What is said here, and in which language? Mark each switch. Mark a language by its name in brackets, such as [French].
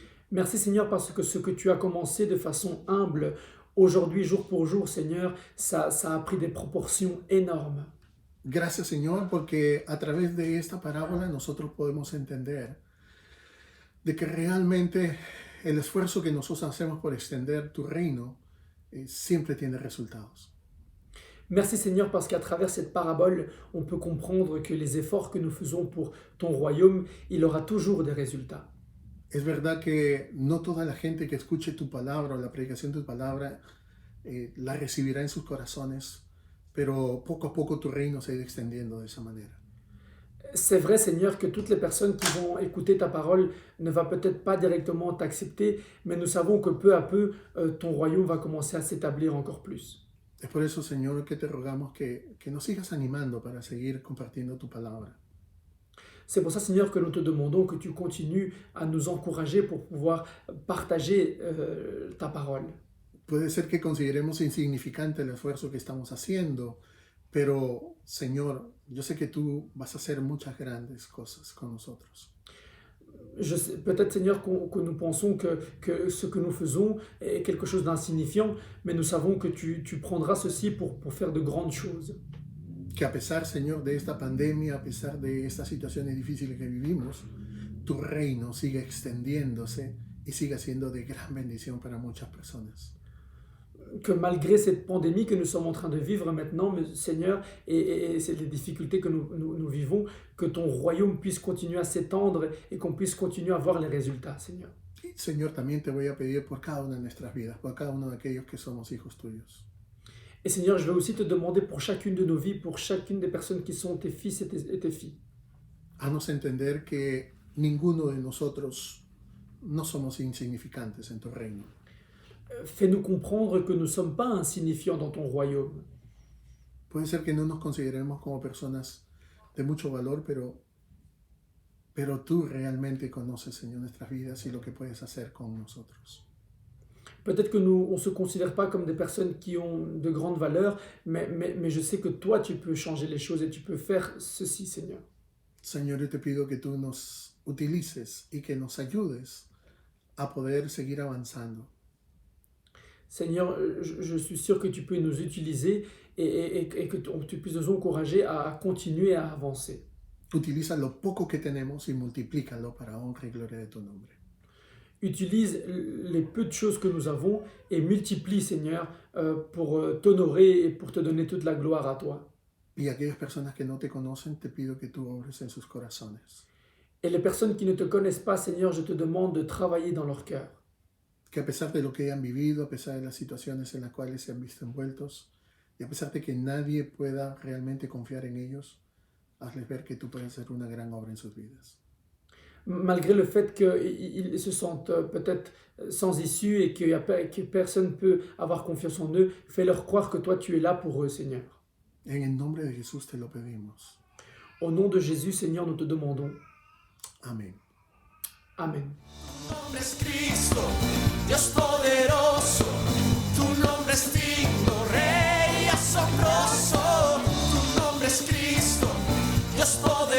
[French] Merci Seigneur parce que ce que tu as commencé de façon humble, aujourd'hui, jour pour jour, Seigneur, ça a pris des proportions énormes. [Spanish] Gracias, Señor, porque a través de esta parábola nosotros podemos entender de que realmente el esfuerzo que nosotros hacemos por extender tu reino siempre tiene resultados. [French] Merci Seigneur parce qu'à travers cette parabole, on peut comprendre que les efforts que nous faisons pour ton royaume, il aura toujours des résultats. [Spanish] Es verdad que no toda la gente que escuche tu palabra o la predicación de tu palabra la recibirá en sus corazones, pero poco a poco tu reino se ha ido extendiendo de esa manera. [French] C'est vrai Seigneur que toutes les personnes qui vont écouter ta parole ne va peut-être pas directement t'accepter, mais nous savons que peu à peu, ton royaume va commencer à s'établir encore plus. [Spanish] Es por eso, Señor, que te rogamos que nos sigas animando para seguir compartiendo tu palabra. [French] C'est pour ça, Seigneur, que nous te demandons que tu continues à nous encourager pour pouvoir partager ta parole. [Spanish] Puede ser que consideremos insignificante el esfuerzo que estamos haciendo, pero, Señor, yo sé que tú vas a hacer muchas grandes cosas con nosotros. [French] Peut-être, Seigneur, que nous pensons que ce que nous faisons est quelque chose d'insignifiant, mais nous savons que tu prendras ceci pour faire de grandes choses. [Spanish] Que a pesar, Señor, de esta pandemia, a pesar de estas situaciones difíciles que vivimos, tu reino siga extendiéndose y siga siendo de gran bendición para muchas personas. [French] Que malgré cette pandémie que nous sommes en train de vivre maintenant, Seigneur, et c'est les difficultés que nous vivons, que ton royaume puisse continuer à s'étendre et qu'on puisse continuer à voir les résultats, Seigneur. [Spanish] Y, Señor, también te voy a pedir por cada una de nuestras vidas, por cada uno de aquellos que somos hijos tuyos. [French] Et Seigneur, je vais aussi te demander pour chacune de nos vies, pour chacune des personnes qui sont tes fils et tes filles. [Spanish] Haznos entender que ninguno de nosotros no somos insignificantes en tu reino. [French] Fais-nous comprendre que nous ne sommes pas insignifiants dans ton royaume. [Spanish] Puede ser que no nos consideremos como personas de mucho valor, pero tú realmente conoces, Señor, nuestras vidas y lo que puedes hacer con nosotros. [French] Peut-être que nous, on ne se considère pas comme des personnes qui ont de grandes valeurs, mais je sais que toi, tu peux changer les choses et tu peux faire ceci, Seigneur. [Spanish] Señor, yo te pido que tú nos utilices y que nos ayudes a poder seguir avanzando. [French] Seigneur, je suis sûr que tu peux nous utiliser et que tu puisses nous encourager à continuer à avancer. [Spanish] Utiliza lo poco que tenemos y multiplícalo para honra y gloria de tu nombre. [French] Utilise les peu de choses que nous avons et multiplie, Seigneur, pour t'honorer et pour te donner toute la gloire à toi. [Spanish] Y aquellas personas que no te conocen, te pido que tú obres en sus corazones. [French] Et les personnes qui ne te connaissent pas, Seigneur, je te demande de travailler dans leur cœur. [Spanish] Que a pesar de lo que hayan vivido, a pesar de las situaciones en las cuales se han visto envueltos, y a pesar de que nadie pueda realmente confiar en ellos, hazles ver que tú puedes hacer una gran obra en sus vidas. [French] Malgré le fait qu'ils se sentent peut-être sans issue et que personne ne peut avoir confiance en eux, fais-leur croire que toi, tu es là pour eux, Seigneur. [Spanish] En el nombre de Jesús te lo pedimos. [French] Au nom de Jésus, Seigneur, nous te demandons. [Spanish] Amén. Amén. Tu nombre es Cristo, Dios poderoso. Tu nombre es digno, Rey asombroso. Tu nombre es Cristo, Dios poderoso.